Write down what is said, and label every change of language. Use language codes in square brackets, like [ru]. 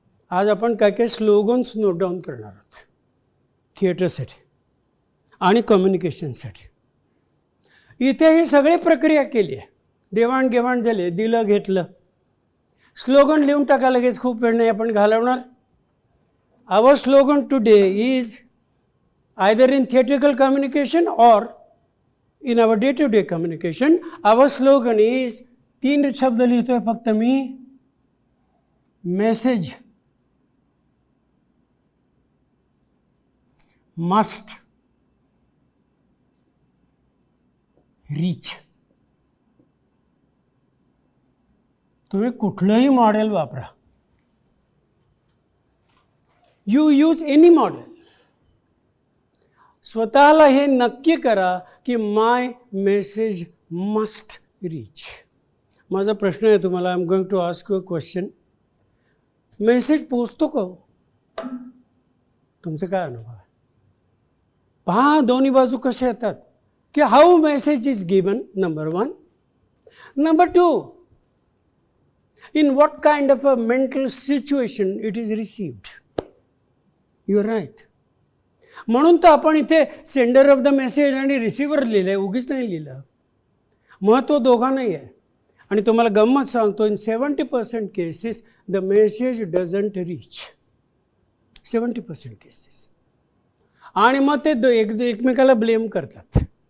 [mr] आज आपण काय काय स्लोगन्स नोट डाऊन करणार आहोत थिएटरसाठी आणि कम्युनिकेशनसाठी. इथे ही सगळी प्रक्रिया केली आहे, देवाणघेवाण झाली, दिलं घेतलं. स्लोगन लिहून टाका लगेच, खूप वेळ नाही आपण घालवणार. [en] Our slogan today is either in theatrical communication or in our day to day communication. Our slogan is [mr] 3 शब्द लिहितोय फक्त मी, [en] Message must reach. [mr] तुम्ही कुठलंही मॉडेल वापरा, [en] you use any model, [mr] स्वतःला हे नक्की करा की [en] My message must reach. [mr] माझा प्रश्न आहे तुम्हाला, [en] I am going to ask you a question. [mr] Message पोचतो का? तुमचं काय अनुभव आहे? पहा दोन्ही बाजू कशा येतात की [en] How message is given, number one. Number two, in what kind of a mental situation it is received. You are right. [mr] म्हणून तर आपण इथे [en] sender of the message [mr] आणि रिसिव्हर लिहिलं आहे, उगीच नाही लिहिलं. महत्त्व दोघांनाही आहे. आणि तुम्हाला गंमत सांगतो, [en] In 70% cases the message doesn't reach. [mr] 70% cases. आणि मग ते एकमेकाला ब्लेम करतात.